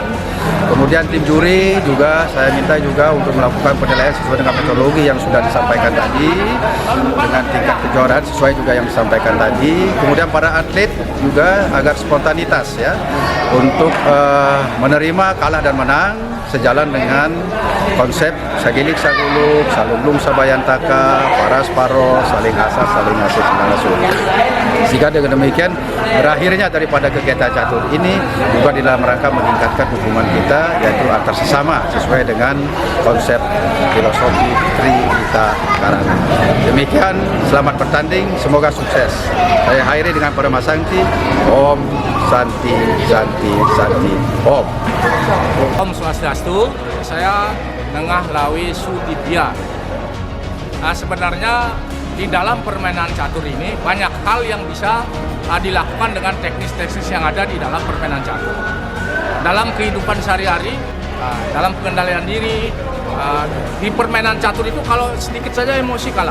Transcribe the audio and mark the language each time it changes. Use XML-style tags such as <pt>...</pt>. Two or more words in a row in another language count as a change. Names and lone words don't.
<id>Kemudian tim juri juga saya minta juga untuk melakukan penilaian sesuai dengan metodologi yang sudah disampaikan tadi dengan tingkat kejuaraan sesuai juga yang disampaikan tadi. Kemudian para atlet juga agar spontanitas ya untuk menerima kalah dan menang sejalan dengan konsep</id> <ban>sagilik saguluk, salunglung sabayantaka, paras paro, saling asas, saling asih, sinalasun.</ban> <id>Sehingga dengan demikian berakhirnya daripada kegiatan catur ini juga di dalam rangka meningkatkan hubungan kita yaitu antar sesama sesuai dengan konsep filosofi Trita Karana. Demikian, selamat bertanding, semoga sukses. Saya akhiri dengan</id> <sa>Parama Sangti, Om Santi Santi Santi Om. Om Swastiastu,</sa> <id>saya Nengah Lawi Sudibya. Nah, sebenarnya di dalam permainan catur ini banyak hal yang bisa dilakukan dengan teknis-teknis yang ada di dalam permainan catur. Dalam kehidupan sehari-hari, dalam pengendalian diri, di permainan catur itu kalau sedikit saja emosi kalah.</id>